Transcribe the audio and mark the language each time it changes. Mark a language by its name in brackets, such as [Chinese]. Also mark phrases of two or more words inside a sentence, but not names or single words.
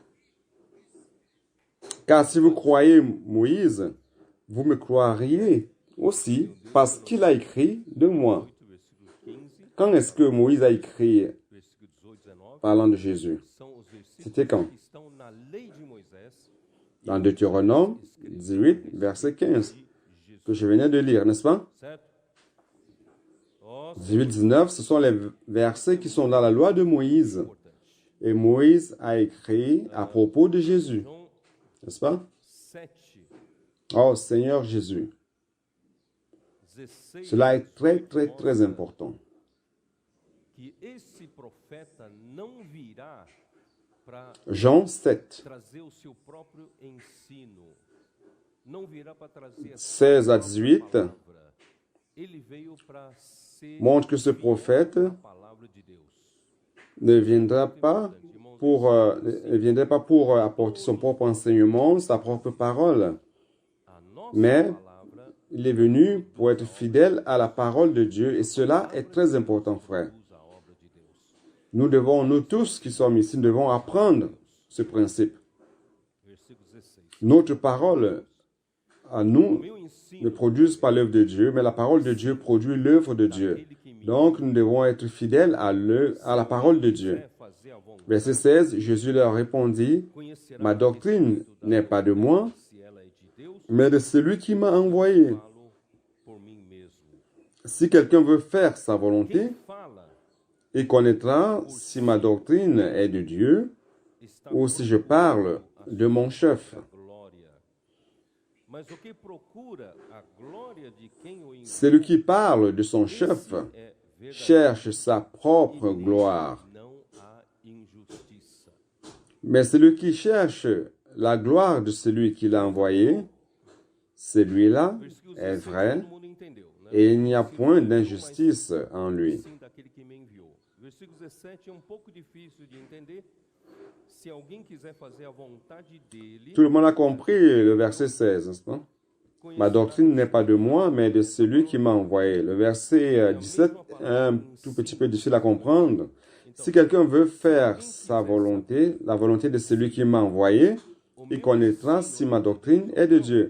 [French] Car si vous croyez Moïse, vous me croiriez aussi parce qu'il a écrit de moi. [Portuguese] 8, versículo 15, [French] Quand est-ce que Moïse a écrit [Portuguese] versículo 18, 19, [French] parlant de Jésus? [Portuguese] são os versículos [French] C'était quand? [Portuguese] que estão na lei de Moisés [French] Dans Deutéronome 18, verset 15, [Portuguese] de Jesus, [French] que je venais de lire, n'est-ce pas? [Portuguese] certo? Ó, 18-19, [French] ce sont les versets qui sont dans la loi de Moïse. [Portuguese] importante. [French] Et Moïse a écrit à propos de Jésus, [Portuguese] João [French] n'est-ce pas? 7, Oh Seigneur Jésus, 16, cela est très, très, très important. [Portuguese] que esse profeta não virá para [French] Jean 7, [Portuguese] trazer o seu próprio ensino, não virá para trazer a [French] 16 à [Portuguese] própria 18, palavra. Ele veio para ser [French] montre que ce prophète [Portuguese] a palavra de Deus. [French] ne viendra pas pour apporter son propre enseignement, sa propre parole, [Portuguese] A nossa [French] mais [Portuguese] palavra [French] il est venu pour être fidèle à la parole de Dieu et cela est très important, frère. [Portuguese] usa a obra de Deus. [French] Nous tous qui sommes ici, nous devons apprendre ce principe. [Portuguese] Versículo 16. [French] Notre parole à nous [Portuguese] Meu ensino [French] ne produit pas l'œuvre de Dieu, mais la parole de Dieu produit l'œuvre de Dieu. [Portuguese] daquele que me [French] Donc, nous devons être fidèles à la parole de Dieu. [Portuguese] quer fazer a vontade, [French] Verset 16, Jésus leur répondit, [Portuguese] conhecerá [French] ma [Portuguese] a [French] doctrine [Portuguese] respeito da [French] n'est pas de moi, [Portuguese] se ela é de Deus, [French] mais de celui qui m'a envoyé. [Portuguese] falo por mim mesmo. [French] Si quelqu'un veut faire sa volonté, [Portuguese] Quem fala [French] il connaîtra si ma doctrine est de Dieu [Portuguese] está [French] ou si je parle de mon chef. [Portuguese] a glória. Mas o que procura a glória de quem o enviou [French] Celui qui parle de son chef [Portuguese] é verdadeiro. [French] cherche sa propre gloire. [Portuguese] Não há injustiça. [French] Mais celui qui cherche la gloire de celui qui l'a envoyé, celui-là [Portuguese] Versículo [French] est [Portuguese] 16, [French] vrai [Portuguese] todo mundo entendeu, né? [French] et il n'y a point d'injustice en lui. [Portuguese] Sim, daquele que me enviou. Versículo 17 é um pouco difícil de entender. Se alguém quiser fazer a vontade dele, [French] Tout le monde a compris le verset 16, n'est-ce pas? Ma doctrine n'est pas de moi, mais de celui qui m'a envoyé. Le verset 17 est un tout petit peu difficile à comprendre. Si quelqu'un veut faire sa volonté, la volonté de celui qui m'a envoyé, il connaîtra si ma doctrine est de Dieu.